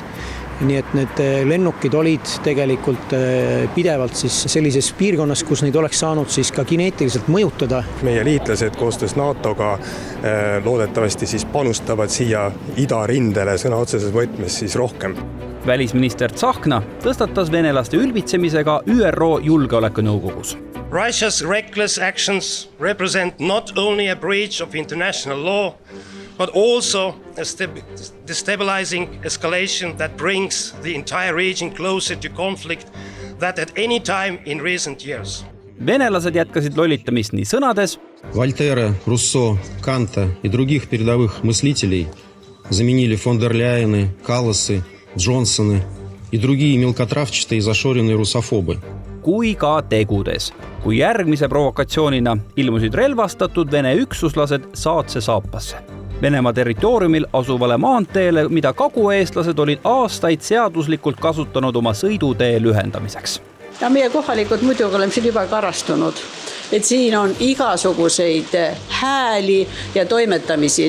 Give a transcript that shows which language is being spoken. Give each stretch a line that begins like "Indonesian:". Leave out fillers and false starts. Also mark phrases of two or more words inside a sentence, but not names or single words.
Estonian: Nii et need lennukid olid tegelikult pidevalt siis sellises piirkonnas, kus neid oleks saanud siis ka kineetiliselt mõjutada. Meie liitlased koostöös NATO-ga loodetavasti siis panustavad siia idarindele sõna otseses võtmes siis rohkem. Välisminister Tsahkna tõstatas venelaste ülbitsemisega ÜRO Julgeolekunõukogus.
English: Russia's reckless actions represent not only a breach of international law, but also a destabilizing escalation that brings the entire region closer to conflict that at any time in recent years.
Estonian: Venelased jätkasid lollitamist nii sõnades.
Russian: Вольтера, Руссо, Канта и других передовых мыслителей заменили фон дер Ляйены, Калласы, Джонсоны и другие мелкотравчатые и зашоренные русофобы.
Estonian: Kui ka tegudes. Kui järgmise provokatsioonina ilmusid relvastatud Vene üksuslased saatse saapasse. Venemaa territooriumil asuvale maanteele, mida kagueestlased olid aastaid seaduslikult kasutanud oma sõidutee lühendamiseks. Ja meie kohalikud muidugi oleme siin juba karastunud, et siin on igasuguseid hääli ja toimetamisi.